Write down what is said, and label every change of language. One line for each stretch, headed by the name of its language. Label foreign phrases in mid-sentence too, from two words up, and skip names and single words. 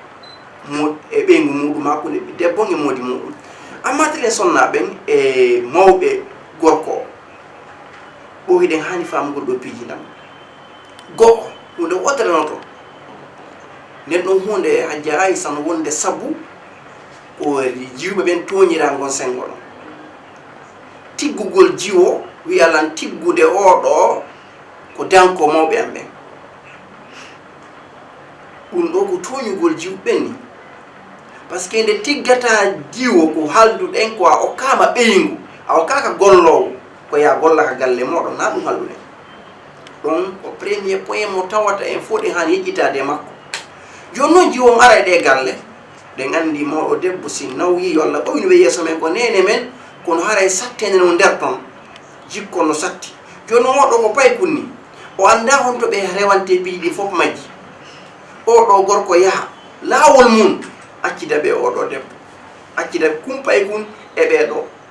Fula: ɓeygu muɗum hakkude debbo e moodi muɗum amma tele sonnaɓen e mawɓe gorko o ɓoyiɗen hani famugol ɗo piiji ndam goɗɗo hunde wotere nden ɗum hunde hajja aysa no wonde sabu ko jiwɓe ɓen toñira gon sengo ɗon tiggugol jiwo wiyalan tiggude oɗo ko danko mawɓe am ɓen ɗum ɗo ko toñugol jiwɓe ni
French: par ce que
Fula: nde tiggata jiwo ko halduɗen ko a okkama ɓeygu a okkaka gollowo ko ya gollaka galle moɗon na ɗum halluɗen ɗon ko
French: premier point
Fula: mo tawata en fof ɗen hani yeƴƴitade e makko joni noon jiwon ara e ɗe galle ɗen andi mawɗo debbo si nawyi walla ɓoyni ɓe yeeso men ko nene men kono haray sattede no nder ton jikko no satti joni noon oɗo ko paykunni o anda honto ɓe rewante piiɗi fof majji oɗo gorko yaaha laawol mum accida ɓe oɗo debbo accida kumpay kun e ɓeɗo